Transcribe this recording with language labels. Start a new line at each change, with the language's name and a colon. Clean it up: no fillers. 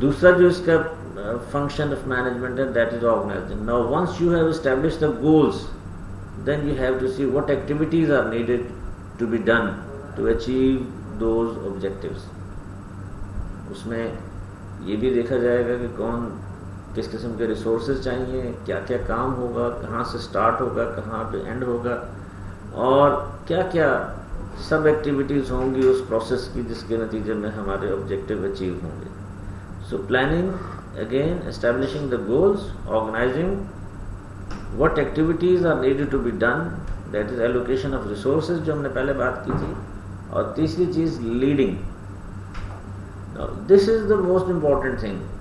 Urdu: دوسرا جو اس کا
English: function of management and that is organizing. Now once you have established the goals, then you have to see what activities are needed to be done to achieve those objectives.
Urdu: اس میں یہ بھی دیکھا جائے گا کہ کون کس قسم کے ریسورسز چاہیے, کیا کیا کام ہوگا, کہاں سے سٹارٹ ہوگا, کہاں پہ اینڈ ہوگا, اور کیا کیا سب ایکٹیویٹیز ہوں گی اس پروسیس کی جس کے نتیجے میں ہمارے آبجیکٹیو اچیو ہوں گے.
English: so planning again, establishing the goals, organizing what activities are needed to be done, that is allocation of resources
Urdu: جو ہم نے پہلے بات کی تھی, اور تیسری چیز
English: leading. Now this is the most important thing.